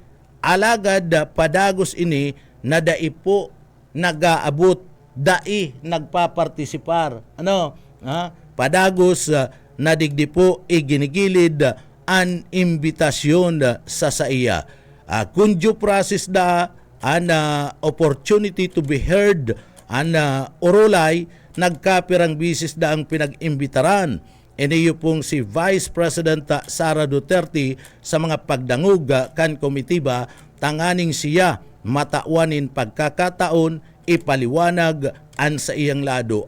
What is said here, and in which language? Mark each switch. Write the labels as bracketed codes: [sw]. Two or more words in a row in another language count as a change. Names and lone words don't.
[bik] Alagad padagos ini na daipo nagaabot, dai nagpapartisipar. Padagos na digdi po iginigilid an imbitasyon sa saiya. Kung [en] due process [bik] an [en] opportunity to be heard [bik] an orolay, nagkapirang bisis ang pinag-imbitaran. Iniyo pong si Vice President Sara Duterte sa mga pagdangog kan komitiba, tanganing siya matauanin pagkakataon ipaliwanag an sa iyang lado.